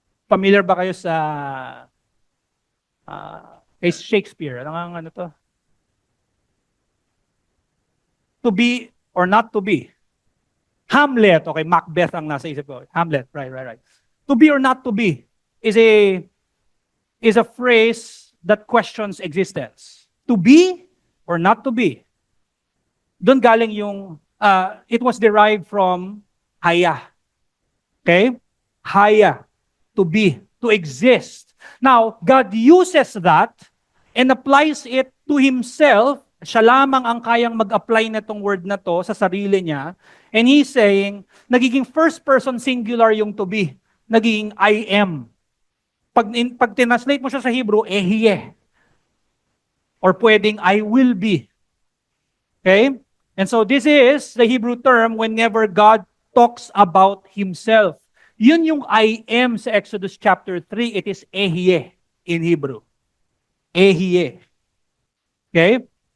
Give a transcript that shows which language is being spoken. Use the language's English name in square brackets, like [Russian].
[Filipino] Familiar ba kayo sa Shakespeare? Ano to? [English] To be or not to be. Hamlet, okay, Macbeth [Filipino] ang nasa isip ko. [English] Hamlet, right. To be or not to be is a phrase that questions existence. To be or not to be. [Filipino] Doon galing yung, [English] it was derived from haya. Okay? Haya. To be. To exist. Now, God uses that and applies it to Himself. [Filipino] Siya lamang ang kayang mag-apply na itong word na to sa sarili niya. [English] And He's saying, nagiging first person singular yung to be. [Filipino] Nagiging I am. Pag tinranslate mo siya sa Hebrew, ehiye. [English] Or pwedeng I will be. Okay? And so this is the Hebrew term whenever God talks about Himself. [Filipino] Yun yung [English] I am sa Exodus chapter 3. It is ehiye in Hebrew. Ehiye. Okay?